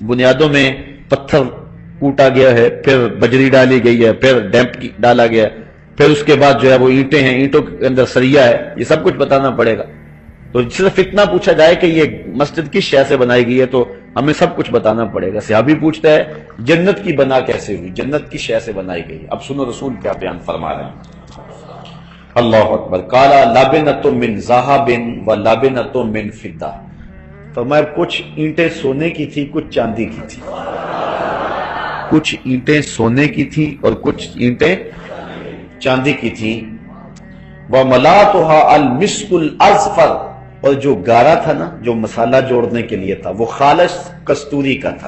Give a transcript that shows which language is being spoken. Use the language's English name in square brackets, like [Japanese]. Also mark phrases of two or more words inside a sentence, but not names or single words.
[Urdu] بنیادوں میں پتھر کوٹا گیا ہے، پھر بجری ڈالی گئی ہے، پھر ڈیمپ ڈالا گیا ہے، پھر اس کے بعد جو ہے وہ اینٹیں ہیں، اینٹوں کے اندر سریا ہے، یہ سب کچھ بتانا پڑے گا۔ تو صرف اتنا پوچھا جائے کہ یہ مسجد کس شے سے بنائی گئی ہے تو ہمیں سب کچھ بتانا پڑے گا. صحابی پوچھتا ہے جنت کی بنا کیسے ہوئی, جنت کی شے سے بنائی گئی. اب سنو رسول کیا بیان فرما رہے ہیں. [Arabic] اللہ اکبر. قالا لابنۃ من ذہب و لابنۃ من فضہ. [Urdu] فرمایا کچھ اینٹیں سونے کی تھی, کچھ چاندی کی تھی. کچھ اینٹیں سونے کی تھی اور کچھ اینٹیں چاندی کی تھی. [Arabic] وَمَلَاتُهَا الْمِسْكُ الْأَزْفَرُ. [Urdu] اور جو گارا تھا نا, جو مسالہ جوڑنے کے لیے تھا, وہ خالص کستوری کا تھا.